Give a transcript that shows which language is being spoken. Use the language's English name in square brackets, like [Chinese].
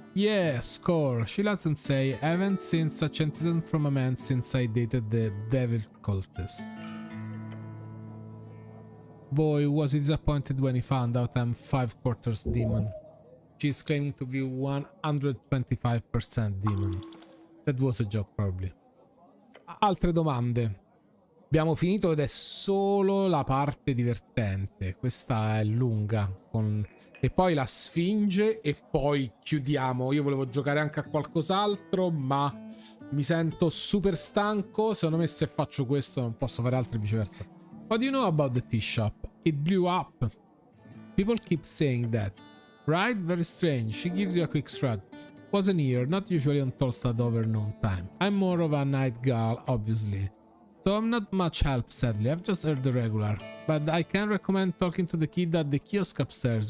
[English] Yeah, score. She doesn't say, I haven't seen such enthusiasm from a man since I dated the devil cultist. Boy, was he disappointed when he found out I'm 5/4 demon. She's claiming to be 125% demon. That was a joke, probably. [Italian] Altre domande. Abbiamo finito ed è solo la parte divertente. Questa è lunga. E poi la sfinge e poi chiudiamo. Io volevo giocare anche a qualcos'altro, ma mi sento super stanco. Secondo me se faccio questo non posso fare altro e viceversa. [English] What do you know about the tea shop? It blew up. People keep saying that. Right? Very strange. She gives you a quick shrug. Wasn't here, not usually on Tolstad over noon time. I'm more of a night gal, obviously. So I'm not much help, sadly. I've just heard the regular. But I can recommend talking to the kid at the kiosk upstairs.